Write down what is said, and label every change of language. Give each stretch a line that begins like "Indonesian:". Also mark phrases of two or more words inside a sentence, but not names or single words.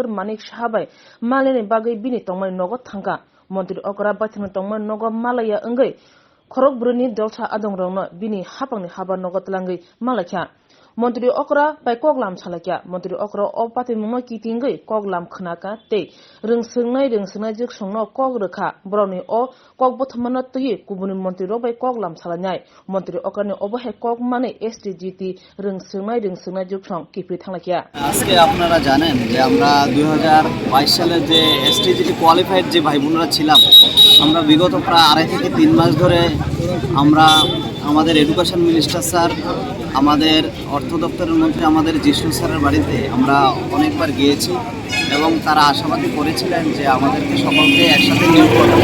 Kok Borok: Manik Shahabai malene bagai bini tongmai nogo thangka Montri Okra bathing tongmai nogo malaya engai khorok bruni delta adong rongno bini hapangni haba nogo tlangai malakya Montri Okra bai koglam salakya Montri Okra o pati mungno kitingai koglam khnaka te rung sungnai jeksong no kogrokha broni o kog bothmano tyi kubuni Montri ro bai koglam salanyai Montri Okra ni obahe kog mane STGT rung sungnai jeksong kipi thanglakya
Bangla: আজকে আপনারা জানেন যে আমরা 2022 সালে যে STGT কোয়ালিফাইড যে ভাই বোনরা ছিলাম আমরা বিগত প্রায় 2.5 থেকে 3 মাস ধরে আমরা আমাদের
English: education minister sir
Bangla: আমাদের অর্থ দপ্তরের মন্ত্রী আমাদের জিষ্ণু স্যারের বাড়িতে আমরা অনেকবার গিয়েছি এবং তারা আশাবাদী করেছিলেন যে আমাদেরকে সকলকে একসাথে নিয়োগ করবে।